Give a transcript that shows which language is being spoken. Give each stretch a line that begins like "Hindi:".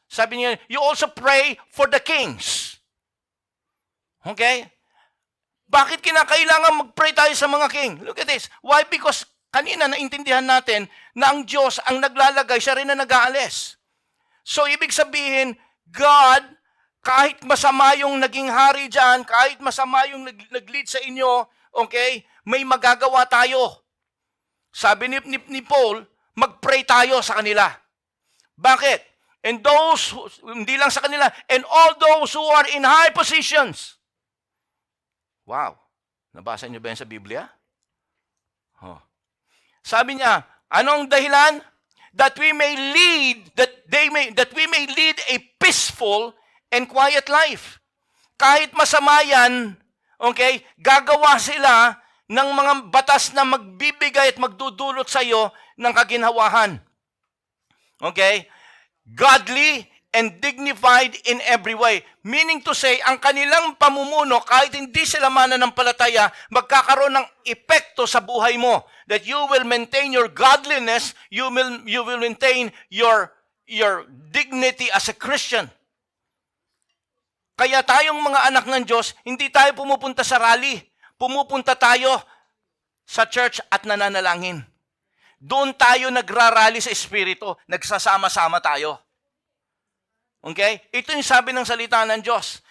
Filipino: Sabi niya,
English: you also pray for the kings. Okay?
Filipino: Bakit kinakailangan mag-pray tayo sa mga king?
English: Look at this. Why?
Filipino: Because kanina naintindihan natin na ang Diyos ang naglalagay, siya rin na nag-aalis. So, ibig sabihin, God, kahit masama yung naging hari dyan, kahit masama yung nag-lead sa inyo, okay, may magagawa tayo. Sabi ni Paul, mag-pray tayo sa kanila. Bakit?
English: And those,
Filipino: hindi lang sa kanila,
English: and all those who are in high positions. Wow.
Filipino: Nabasa niyo ba yan sa Biblia? Oh. Sabi niya, anong dahilan?
English: That we may lead, that we may lead a peaceful and quiet life.
Filipino: Kahit masama yan, okay, gagawa sila ng mga batas na magbibigay at magdudulot sa iyo ng kaginhawahan. Okay?
English: Godly and dignified in every way. Meaning to say,
Filipino: ang kanilang pamumuno, kahit hindi sila mananampalataya, magkakaroon ng epekto sa buhay mo.
English: That you will maintain your godliness, you will maintain your dignity as a Christian.
Filipino: Kaya tayong mga anak ng Diyos, hindi tayo pumupunta sa rally. Pumupunta tayo sa church at nananalangin. Doon tayo nagrarally sa Espiritu. Nagsasama-sama tayo. Okay? Ito yung sabi ng salita ng Diyos.